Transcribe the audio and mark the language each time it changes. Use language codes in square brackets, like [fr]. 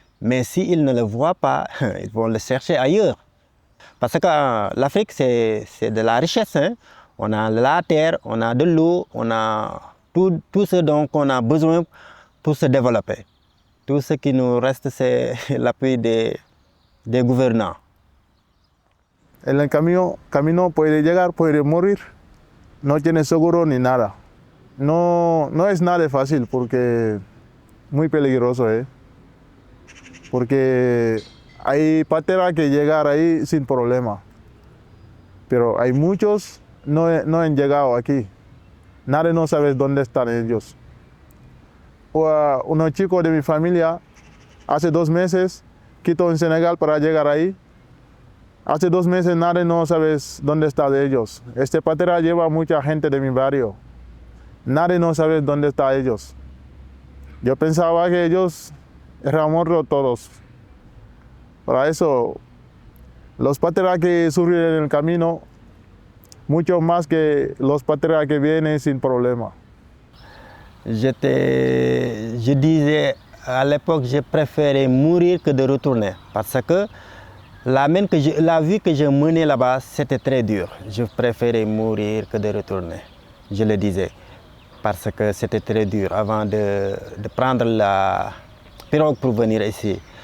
[fr] Mais s'ils ne le voient pas, ils vont le chercher ailleurs. Parce que l'Afrique, c'est de la richesse. Hein? On a de la terre, on a de l'eau, on a tout ce dont on a besoin pour se développer. Tout ce qui nous reste, c'est l'appui des gouvernants. [es] En el camino puede llegar, puede morir, no tiene seguro ni nada. No es nada fácil porque muy peligroso, porque hay pateras que llegar ahí sin problema, pero hay muchos no han llegado aquí. Nadie no sabe dónde están ellos. Unos chicos de mi familia hace 2 meses quitó en Senegal para llegar ahí. Hace 2 meses nadie no sabe dónde está de ellos. Este patera lleva mucha gente de mi barrio. Nadie no sabe dónde están ellos. Yo pensaba que ellos eran muertos todos. Para eso, los pateras que sufren en el camino, mucho más que los pateras que vienen sin problema. [fr] Je disais à l'époque, je préférais mourir que de retourner. Parce que la vie que je menais là-bas, c'était très dur. Je préférais mourir que de retourner. Je le disais. Parce que c'était très dur avant de prendre la pirogue pour venir ici.